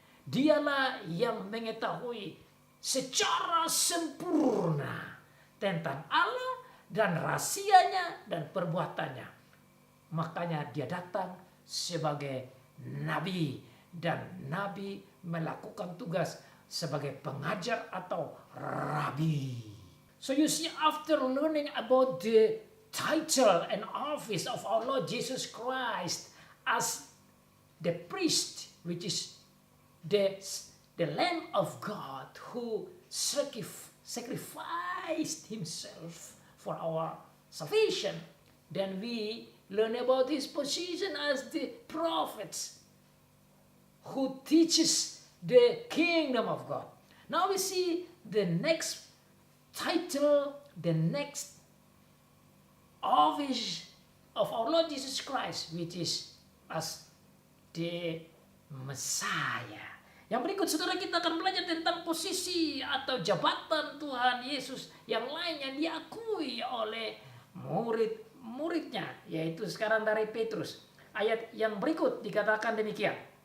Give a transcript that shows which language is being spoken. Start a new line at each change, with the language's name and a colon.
Indonesian: Dialah yang mengetahui secara sempurna tentang Allah dan rahasianya dan perbuatannya. Makanya dia datang sebagai nabi, dan nabi melakukan tugas sebagai pengajar atau rabi.
English: So you see, after learning about the title and office of our Lord Jesus Christ as the priest, which is the Lamb of God who sacrificed himself for our salvation, then we learn about his position as the prophets who teaches the kingdom of God. Now we see the next title, the next office of our Lord Jesus Christ, which is as the Messiah.
Indonesian: Yang berikut, saudara, kita akan belajar tentang posisi atau jabatan Tuhan Yesus yang lain yang diakui oleh murid-muridnya, yaitu sekarang dari Petrus. Ayat yang berikut dikatakan demikian.